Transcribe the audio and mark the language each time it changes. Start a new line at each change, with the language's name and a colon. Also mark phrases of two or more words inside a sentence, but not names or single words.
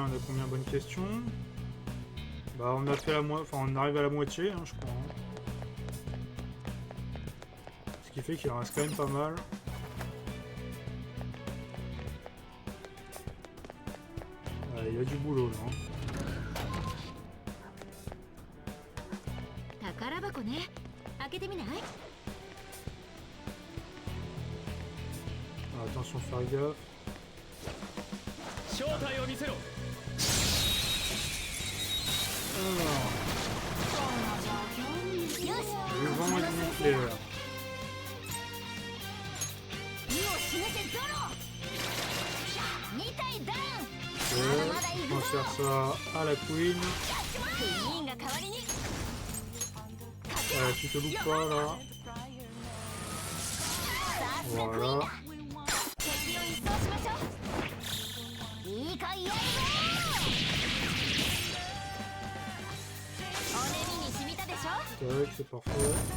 French: Bonne question. Bah, on a fait la moitié. Enfin, on arrive à la moitié, hein, je crois. Hein. Ce qui fait qu'il en reste quand même pas mal. Il y a du boulot là. Hein.
Japanese: 宝箱ね開けてみない
French: Ah, attention, faire gaffe.
Japanese: 正体を見せろ
French: Alors,
Japanese: よし
French: le vent est nucléaire.
Japanese: 意を示せゾロ2体ダウン
French: Ok, on transfère ça à la queen. Tu te loupes pas là. Voilà.
Japanese: 敵を一掃しましょう。いいかいやるぞ。お耳に染みたでしょ。
French: Tac, c'est parfait.